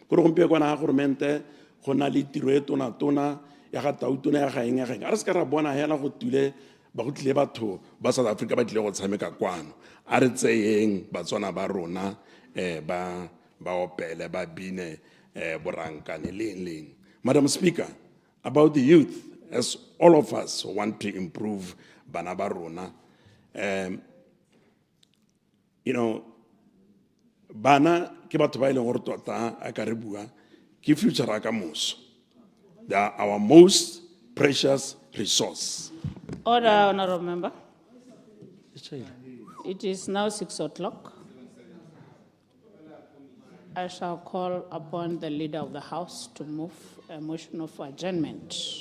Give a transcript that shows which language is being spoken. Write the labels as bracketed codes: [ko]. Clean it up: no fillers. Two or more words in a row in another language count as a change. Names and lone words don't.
[en] South Africa Madam Speaker, about the youth, as all of us want to improve Banabarona, [tn] Bana ke batho ba ile gore tota a ka re bua ke future ra ka moso. [en] They are our most precious resource. Order, honorable member. It is now 6 o'clock. I shall call upon the leader of the House to move a motion of adjournment.